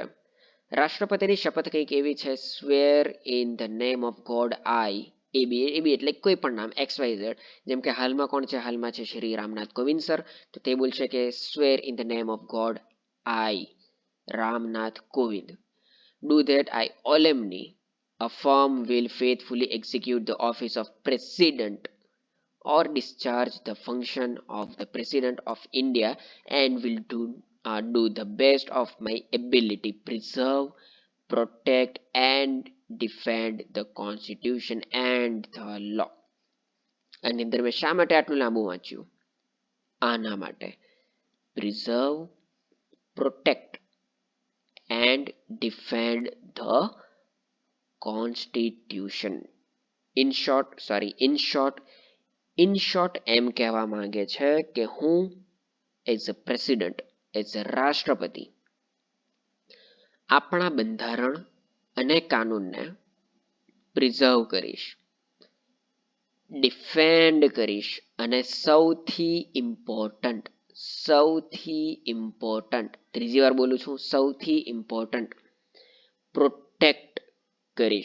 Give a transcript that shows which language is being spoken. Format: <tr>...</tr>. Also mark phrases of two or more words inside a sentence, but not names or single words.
<gu>રાષ્ટ્રપતિની શપથ કંઈક એવી છે,</gu> <en>swear in the name of God I,</en> <gu>એબી એટલે કોઈ પણ નામ XYZ. જેમ કે હાલમાં કોણ છે? હાલમાં છે શ્રી રામનાથ કોવિંદ સર. તો તે બોલશે કે</gu> <en>swear in the name of God I રામનાથ કોવિંદ do that I solemnly affirm will faithfully execute the office of President or discharge the function of the President of India and will do the best of my ability preserve, protect and defend the Constitution and the law.</en> <gu>આની અંદર મેં શા માટે આટલું લાંબુ વાંચ્યું? આના માટે.</gu> <en>preserve, protect and defend the constitution. in short</en> <gu>એમ કહેવા માંગે છે કે હું</gu> <en>as a president, as a</en> <gu>રાષ્ટ્રપતિ, આપણા બંધારણ અને કાનૂનને પ્રિઝર્વ કરીશ, ડિફેન્ડ કરીશ, અને સૌથી ઇમ્પોર્ટન્ટ, ત્રીજી વાર બોલું છું, સૌથી ઇમ્પોર્ટન્ટ, પ્રોટેક્ટ કરીશ.</gu>